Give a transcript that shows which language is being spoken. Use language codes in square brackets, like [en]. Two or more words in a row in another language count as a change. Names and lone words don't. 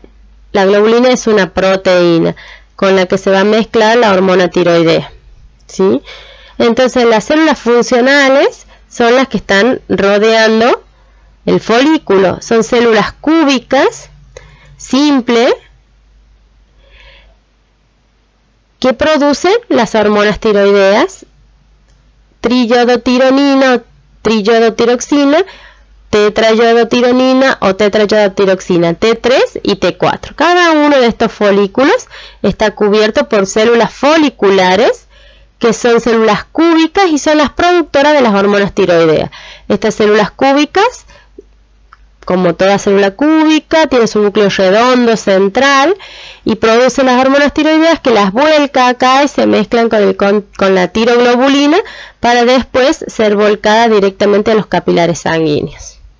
[es] La globulina es una proteína con la que se va a mezclar la hormona tiroidea, ¿sí? Entonces las células funcionales son las que están rodeando el folículo. Son células cúbicas, simples, que producen las hormonas tiroideas, triyodotironina o triyodotiroxina, tetrayodotironina o tetrayodotiroxina, T3 y T4. Cada uno de estos folículos está cubierto por células foliculares, que son células cúbicas y son las productoras de las hormonas tiroideas. Estas células cúbicas, como toda célula cúbica, tiene su núcleo redondo central y produce las hormonas tiroideas, que las vuelca acá y se mezclan con la tiroglobulina para después ser volcada directamente a los capilares sanguíneos.